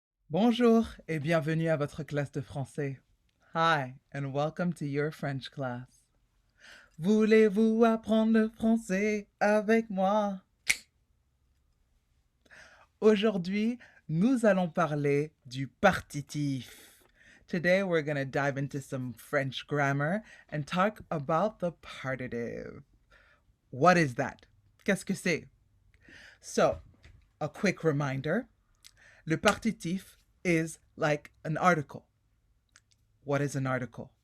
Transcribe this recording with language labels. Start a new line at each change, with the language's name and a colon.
French: Bonjour et bienvenue à votre classe de français.
English: Hi and welcome to your French class.
French: Voulez-vous apprendre le français avec moi? Aujourd'hui, nous allons parler du partitif.
English: Today, we're going to dive into some French grammar and talk about the partitive. What is that?
French: Qu'est-ce que c'est?
English: So, a quick reminder, le partitif is like an article. What is an article?